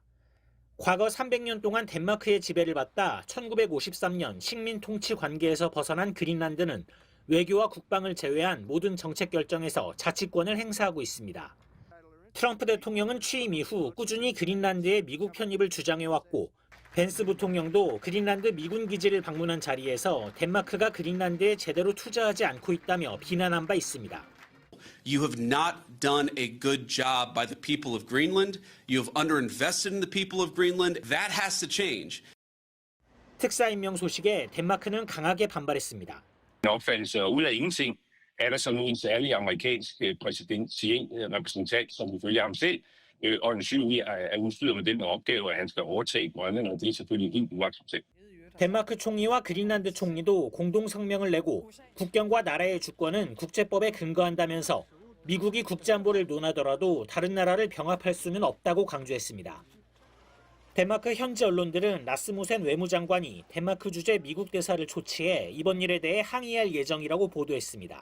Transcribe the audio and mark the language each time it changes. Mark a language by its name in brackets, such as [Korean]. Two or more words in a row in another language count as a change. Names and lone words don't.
[Korean] 과거 300년 동안 덴마크의 지배를 받다 1953년 식민 통치 관계에서 벗어난 그린란드는 외교와 국방을 제외한 모든 정책 결정에서 자치권을 행사하고 있습니다. 트럼프 대통령은 취임 이후 꾸준히 그린란드의 미국 편입을 주장해왔고 벤스 부통령도 그린란드 미군 기지를 방문한 자리에서 덴마크가 그린란드에 제대로 투자하지 않고 있다며 비난한 바 있습니다. [English] You have not done a good job by the people of Greenland. You have underinvested in the people of Greenland. That has to change. [Korean] 특사 임명 소식에 덴마크는 강하게 반발했습니다. [Danish] opfattelse, og ud af ingenting er der så nu en særlig amerikansk repræsentant, som ifølge ham selv øjensynligt er udstyret med den opgave, at han skal overtage Grønland, og det er selvfølgelig helt uacceptabelt. [Korean] 덴마크 총리와 그린란드 총리도 공동 성명을 내고 국경과 나라의 주권은 국제법에 근거한다면서 미국이 국제안보를 논하더라도 다른 나라를 병합할 수는 없다고 강조했습니다. 덴마크 현지 언론들은 라스무센 외무장관이 덴마크 주재 미국 대사를 초치해 이번 일에 대해 항의할 예정이라고 보도했습니다.